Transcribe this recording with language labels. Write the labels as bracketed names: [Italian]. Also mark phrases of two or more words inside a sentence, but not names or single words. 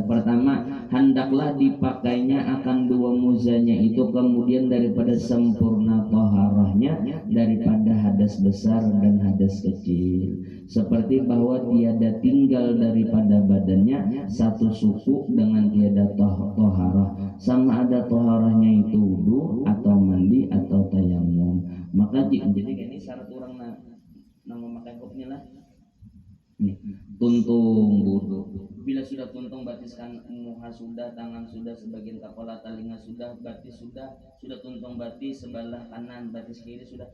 [Malay] Pertama, hendaklah dipakainya akan dua muzanya itu kemudian daripada sempurna toharahnya, daripada hadas besar dan hadas kecil. Seperti bahwa tiada tinggal daripada badannya satu suku dengan tiada toharah, sama ada toharahnya itu wudu atau mandi atau tayamum. [Banjar] Maka jadi ini syarat orang nang memakai khufnya lah. Nih, tuntung wudu. Bila sudah tuntung batiskan muha sudah, tangan sudah, sebagian kepala, telinga sudah, batis sudah tuntung batis sebelah kanan, batis kiri sudah.